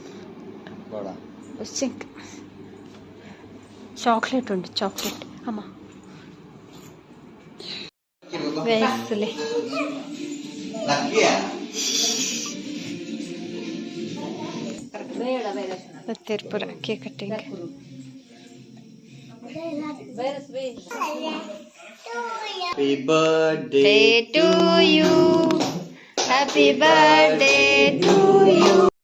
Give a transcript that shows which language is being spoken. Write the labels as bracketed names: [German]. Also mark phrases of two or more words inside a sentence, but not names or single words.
[Tulu] ಚಾಕ್ಲೇಟ್ ಉಂಟು ಚಾಕ್ಲೇಟ್ ಅಮ್ಮ ಗೈಸಲೆ ಬತ್ತೇರು ಪೂರ [English] cake cutting. Happy birthday to you, happy birthday to you.